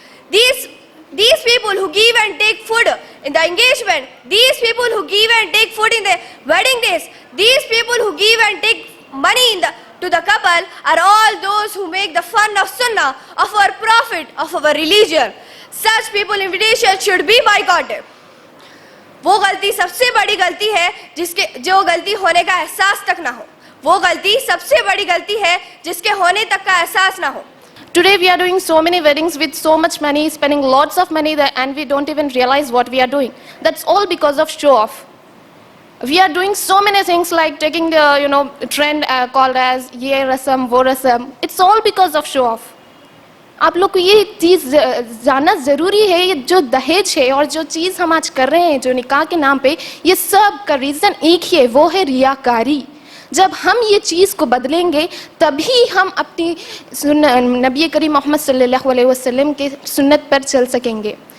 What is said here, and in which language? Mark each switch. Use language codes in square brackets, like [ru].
[en] These people who give and take food in the engagement, these people who give and take food in the wedding days, these people who give and take money to the couple are all those who make the fun of Sunnah of our Prophet, of our religion. Such people invitation should be boycotted. [hi] वो गलती सबसे बड़ी गलती है जो गलती होने का एहसास तक ना हो. वो गलती सबसे बड़ी गलती है जिसके होने तक का एहसास ना हो. [en] Today we are doing so many weddings with so much money, spending lots of money there, and we don't even realize what we are doing. That's all because of show off. We are doing so many things like taking the trend called as [hi] ye rasam, wo rasam. [en] It's all because of show off. [hi] आप लोग को ये चीज़ जानना ज़रूरी है. ये जो दहेज है और जो चीज़ हम आज कर रहे हैं जो निकाह के नाम पे, ये सब का रीज़न एक ही है, वो है रियाकारी. जब हम ये चीज़ को बदलेंगे तभी हम अपनी नबी करीम मोहम्मद सल्लल्लाहु अलैहि वसल्लम के सुन्नत पर चल सकेंगे.